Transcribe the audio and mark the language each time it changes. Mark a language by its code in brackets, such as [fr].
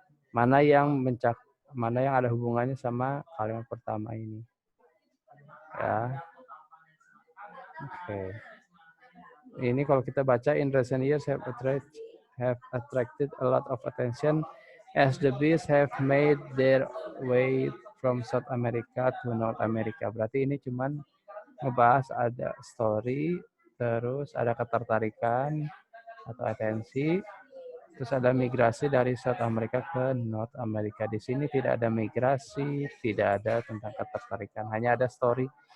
[id] Mana yang ada hubungannya sama kalimat pertama ini. Ya. Oke. Ini kalau kita baca [en] in recent years have attracted a lot of attention as the bees have made their way from South America to North America. [id] Berarti ini cuman ngebahas ada story, terus ada ketertarikan atau atensi, terus ada migrasi dari South America ke North America. Di sini tidak ada migrasi, tidak ada tentang ketertarikan, hanya ada story.